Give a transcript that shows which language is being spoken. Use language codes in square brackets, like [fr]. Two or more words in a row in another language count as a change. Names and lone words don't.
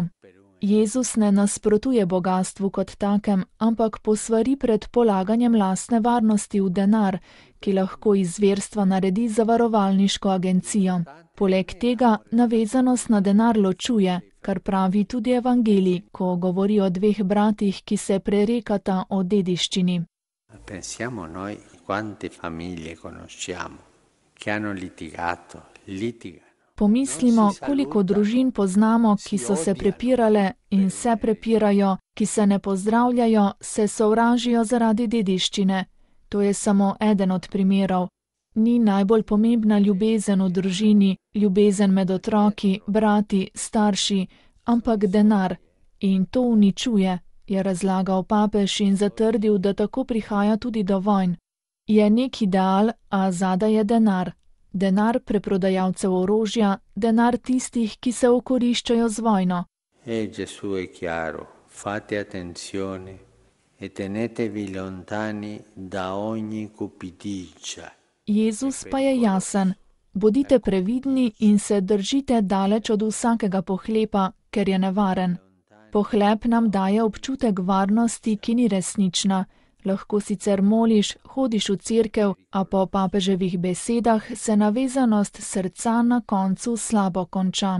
[sl] Jezus ne nasprotuje bogastvu kot takem, ampak posvari pred polaganjem lastne varnosti v denar, ki lahko iz zverstva naredi zavarovalniško agencijo. Poleg tega navezanost na denar ločuje, kar pravi tudi evangelij, ko govori o dveh bratih, ki se prerekata o dediščini. [it] Pensiamo noi quante famiglie conosciamo che hanno litigano. [sl] Pomislimo, koliko družin poznamo, ki so se prepirale in se prepirajo, ki se ne pozdravljajo, se sovražijo zaradi dediščine. To je samo eden od primerov. Ni najbolj pomembna ljubezen v družini, ljubezen med otroki, brati, starši, ampak denar. In to uničuje, je razlagal papež in zatrdil, da tako prihaja tudi do vojn. Je nek ideal, a zadaj je denar. Denar preprodajalcev orožja, denar tistih, ki se okoriščajo z vojno. [it] Gesù è chiaro, fate attenzione e tenetevi lontani da ogni cupidigia. [sl] Jezus pa je jasen. Bodite previdni in se držite daleč od vsakega pohlepa, ker je nevaren. Pohlep nam daje občutek varnosti, ki ni resnična. Lahko sicer moliš, hodiš v cerkev, a po papeževih besedah se navezanost srca na koncu slabo konča.